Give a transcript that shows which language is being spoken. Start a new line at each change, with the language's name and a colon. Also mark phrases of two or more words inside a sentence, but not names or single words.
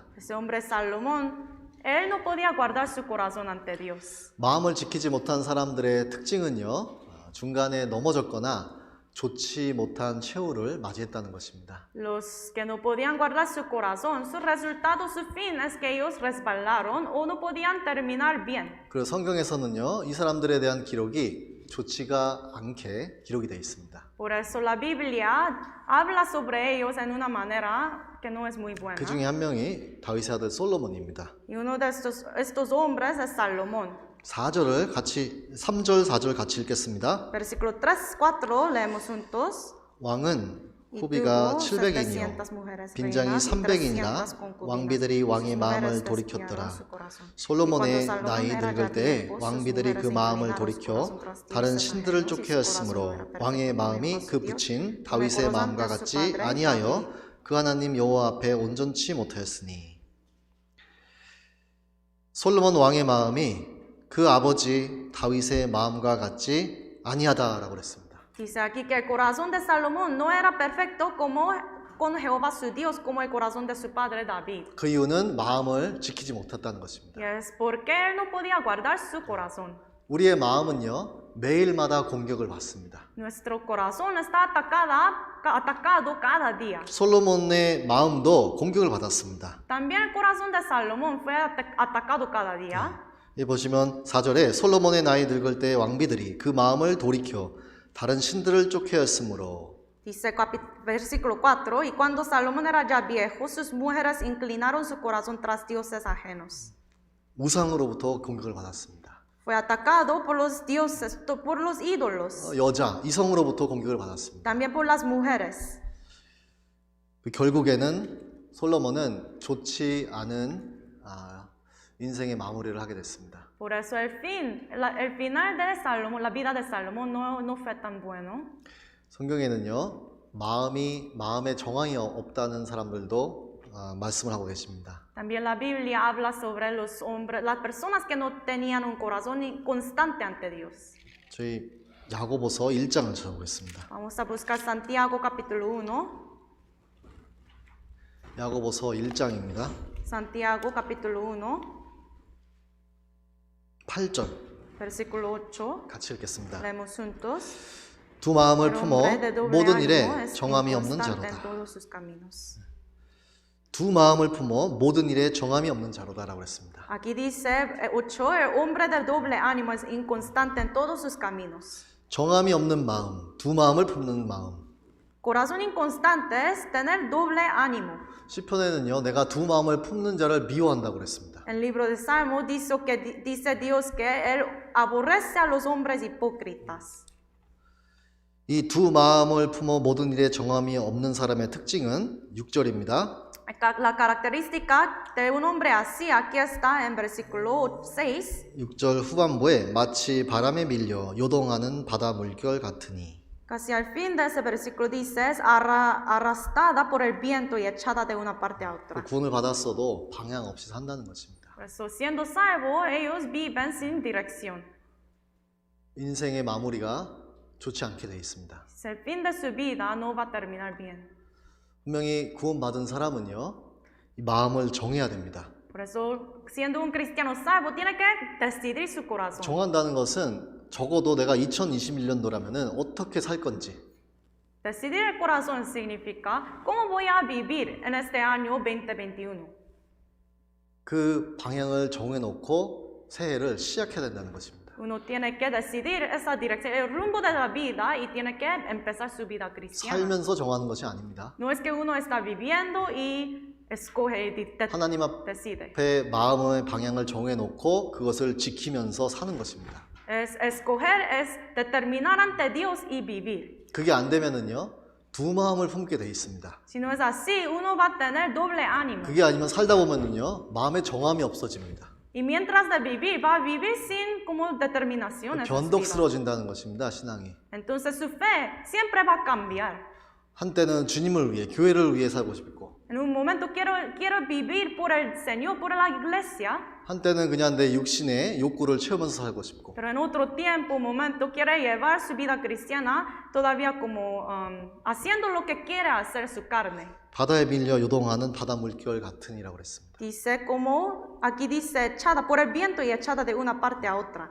Spanish: Ese hombre Salomón, él no podía guardar su corazón ante Dios.
Korean: 마음을 지키지 못한 사람들의 특징은요. 중간에 넘어졌거나 좋지 못한 최후를 맞이했다는 것입니다.
Spanish: Los que no podían guardar su corazón, su resultado, su fin es que ellos resbalaron o no podían terminar bien.
Korean: 그리고 성경에서는요. 이 사람들에 대한 기록이 좋지가 않게 기록이 되어 있습니다.
Spanish: Por eso la Biblia habla sobre ellos en una manera que no es muy buena.
Korean: 그 중에 한 명이 다윗의 아들 솔로몬입니다.
Spanish: Y uno de estos hombres es Salomón.
Korean: 4절을 같이 3절 4절 같이 읽겠습니다.
Spanish: Versículo 3, 4 leemos juntos.
Korean: 왕은 후비가 700이니요 빈장이 300이나 왕비들이 왕의 마음을 돌이켰더라. 솔로몬의 나이 늙을 때 왕비들이 그 마음을 돌이켜 다른 신들을 쫓겨였으므로 왕의 마음이 그 붙인 다윗의 마음과 같지 아니하여 그 하나님 여호와 앞에 온전치 못하였으니. 솔로몬 왕의 마음이 그 아버지 다윗의 마음과 같지 아니하다라고 그랬습니다.
Spanish: Dice aquí que el corazón de Salomón no era perfecto como con Jehová su Dios, como el corazón de su padre David.
Korean: 그 이유는 마음을 지키지 못했다는 것입니다.
Spanish: Y es porque él no podía guardar su corazón.
Korean: 우리의 마음은요, 매일마다 공격을 받습니다.
Spanish: Nuestro corazón está atacado cada día.
Korean: 솔로몬의 마음도 공격을 받았습니다.
Spanish: También el corazón de Salomón fue atacado cada día.
Korean: 이 보시면 4절에 솔로몬의 나이 늙을 때 왕비들이 그 마음을 돌이켜 다른 신들을 쫓겨였으므로
Spanish: Dice versículo 4, y cuando Salomón era ya viejo, sus mujeres inclinaron su corazón tras dioses ajenos.
Korean: 우상으로부터 공격을 받았습니다.
Spanish: Fue atacado por los dioses, por los ídolos.
Korean: 여자, 이성으로부터 공격을 받았습니다.
Spanish: También por las mujeres.
Korean: 결국에는 솔로몬은 좋지 않은 인생의 마무리를 하게 됐습니다.
Spanish: Por eso el final de Salomón, la vida de Salomón no fue tan bueno.
Korean: 성경에는요, 마음에 정황이 없다는 사람들도 말씀을 하고 계십니다.
Spanish: También la Biblia habla sobre los hombres, las personas que no tenían un corazón constante ante Dios.
Korean: 저희 야고보서 1장을 찾아보겠습니다.
Spanish: Vamos a buscar Santiago capítulo 1.
Korean: 야고보서 1장입니다.
Spanish: Santiago capítulo 1.
Korean: 8절
Spanish: Versículo 8.
Korean: 같이 읽겠습니다.
Spanish: Leemos juntos.
Korean: 두 마음을 품어 모든 일에 정함이 없는 자로다. 두 마음을 품어 모든 일에 정함이 없는 자로다라고 했습니다.
Spanish: Aquí dice 8, el hombre de doble ánimo es inconstante en todos sus caminos.
Korean: 정함이 없는 마음, 두 마음을 품는 마음.
Spanish: Corazón inconstante es tener doble ánimo.
Korean: 시편에는요, 내가 두 마음을 품는 자를 미워한다고 그랬습니다.
Spanish: El libro de Salmo dice Dios que él aborrece a los hombres hipócritas.
Korean: 이 두 마음을 품어 모든 일에 정함이 없는 사람의 특징은 6절입니다.
Spanish: La característica de un hombre así, aquí está en versículo 6.
Korean: 6절 후반부에 마치 바람에 밀려 요동하는 바다 물결 같으니.
Spanish: Casi al fin de ese versículo dice, es arrastrada por el viento y echada de una parte a otra.
Korean: 구원을 받았어도 방향 없이 산다는 것입니다.
Spanish: Por eso, siendo salvo, ellos viven sin dirección.
Korean: 인생의 마무리가 좋지 않게 되어 있습니다.
Spanish: El fin de su vida no va a terminar bien.
Korean: 분명히 구원받은 사람은요, 이 마음을 정해야 됩니다.
Spanish: Por eso, siendo un cristiano salvo, tiene que decidir su corazón.
Korean: 정한다는 것은 적어도 내가 2021년도라면은 어떻게 살 건지.
Spanish: Decidir el corazón significa cómo voy a vivir en este año 2021.
Korean: 그 방향을 정해놓고 새해를 시작해야 된다는 것입니다.
Spanish: Uno tiene que decidir esa dirección, el rumbo de la vida y tiene que empezar su vida cristiana.
Korean: 살면서 정하는 것이 아닙니다.
Spanish: No es que uno está viviendo y escoge y
Korean: 하나님
Spanish: decide.
Korean: 앞에 마음의 방향을 정해놓고 그것을 지키면서 사는 것입니다.
Spanish: Es escoger, es determinar ante Dios y vivir.
Korean: 그게 안 되면은요, 두 마음을 품게 돼 있습니다.
Spanish: Si no es así, uno va a tener doble ánimo.
Korean: 그게 아니면 살다 보면은요, 마음의 정함이 없어집니다.
Spanish: Y mientras de vivir, va a vivir sin como determinación.
Korean: 변덕스러워진다는 것입니다, 신앙이.
Spanish: Entonces su fe siempre va a cambiar.
Korean: 한때는 주님을 위해, 교회를 위해 살고 싶고,
Spanish: En un momento quiero vivir por el Señor, por la iglesia.
Korean: 한때는 그냥 내 육신의 욕구를 채우면서 살고 싶고,
Spanish: Pero en otro tiempo, momento, quiere llevar su vida cristiana todavía como haciendo lo que quiere hacer su carne.
Korean: 바다에 밀려 요동하는 바다 물결 같으니라고 그랬습니다.
Spanish: Dice como, aquí dice, echada por el viento y echada de una parte a otra.